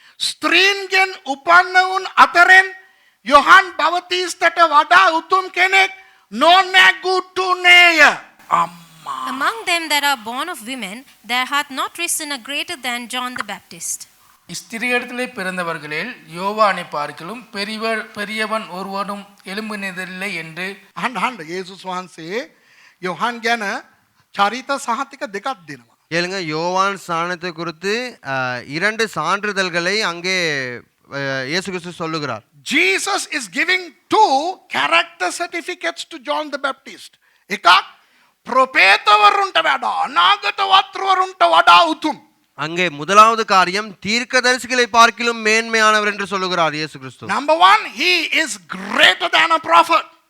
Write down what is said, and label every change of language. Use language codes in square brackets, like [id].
[si] ස්ත්‍රීන්ගෙන් උපන්නවුන් අතරින් යොහන් බවතිස්තට වඩා උතුම් කෙනෙක් නොනැගුටුනේය. [en] among them that are born of women, there hath not risen a greater than John the Baptist. [ta] ஸ்திரீயிடத்திலே பிறந்தவர்களில் யோவானை பார்க்கிலும் பெரியவன் ஒருவனும் எழும்பினதில்லை என்று [si] අහන්න යේසුස් වහන්සේ යොහන් ගැන චරිත සහතික දෙකක් දෙනවා. [ta] கேளுங்க, யோவான் ஸ்நானத்தை குறித்து இரண்டு சான்றிதழ்களை அங்கே இயேசு கிறிஸ்து சொல்லுகிறார். [en] Jesus is giving two character certificates to John the Baptist. [si] එකක් ප්‍රොපේතවරුන්ට වඩා අනාගත වත්රවරුන්ට වඩා උතුම්. [ta] அங்கே முதலாவது காரியம் தீர்க்கதரிசிகளை பார்க்கிலும் மேன்மையானவர் என்று சொல்லுகிறார் இயேசு கிறிஸ்து. [en] Number one, he is greater than a prophet.